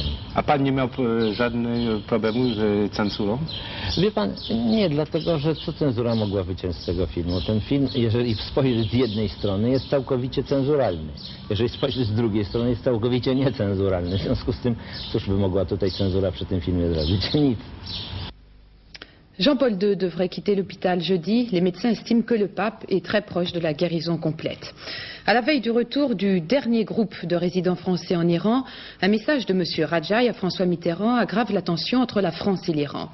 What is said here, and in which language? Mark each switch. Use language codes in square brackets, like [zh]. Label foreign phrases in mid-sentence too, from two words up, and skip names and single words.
[pl] A pan nie miał żadnego problemu z cenzurą? Wie pan, nie, dlatego że co cenzura mogła wyciąć z tego filmu? Ten film, jeżeli spojrzeć z jednej strony, jest całkowicie cenzuralny. Jeżeli spojrzeć z drugiej strony, jest całkowicie niecenzuralny. W związku z tym, cóż by mogła tutaj cenzura przy tym filmie zrobić? Nic. [fr] Jean-Paul II devrait quitter l'hôpital jeudi. Les médecins estiment que le pape est très proche de la guérison complète. À la veille du retour du dernier groupe de résidents français en Iran, un message de M. Rajai à François Mitterrand aggrave la tension entre la France et l'Iran.